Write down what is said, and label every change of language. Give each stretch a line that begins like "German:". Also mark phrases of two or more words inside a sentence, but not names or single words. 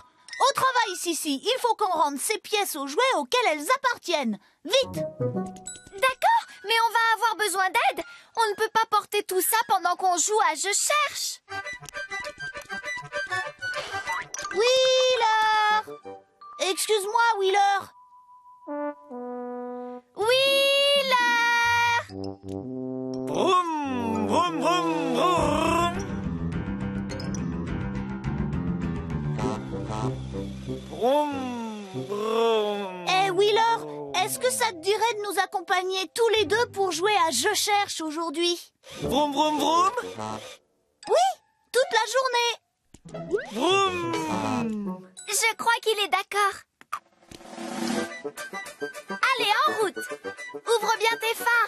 French: Au travail, Sissi, il faut qu'on rende ces pièces aux jouets auxquels elles appartiennent. Vite! D'accord, mais on va avoir besoin d'aide. On ne peut pas porter tout ça pendant qu'on joue à Je cherche. Wheeler! Excuse-moi, Wheeler. Wheeler! Vroom, vroom, vroom, vroom. Vroom, vroom. Eh, Wheeler, est-ce que ça te dirait de nous accompagner tous les deux pour jouer à Je cherche aujourd'hui? Vroom, vroom, vroom. Oui, toute la journée. Vroom. Je crois qu'il est d'accord. Allez, en route. Ouvre bien tes phares.